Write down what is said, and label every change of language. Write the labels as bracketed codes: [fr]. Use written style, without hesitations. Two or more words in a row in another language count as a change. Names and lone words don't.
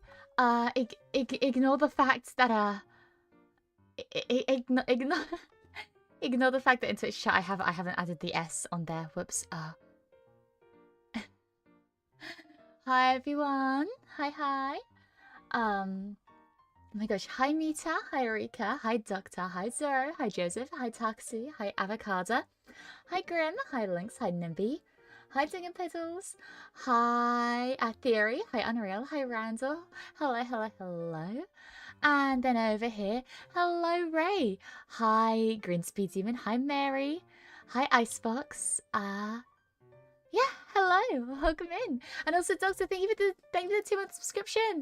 [en] Ignore the fact that ignore the fact that in Twitch chat I haven't added the S on there. Whoops. Hi everyone. Hi. Oh my gosh. Hi Mita. Hi Rika. Hi Doctor. Hi Zero. Hi Joseph. Hi Taxi. Hi Avocado. Hi Grim. Hi Lynx. Hi Nimby. Hi Dingin Petals. Hi Theory. Hi Unreal. Hi Randall. Hello. And then over here, hello Ray. Hi Greenspeed Demon. Hi Mary. Hi Icebox. Yeah, hello. Welcome in. And also Doctor, thank you for the 2-month subscription.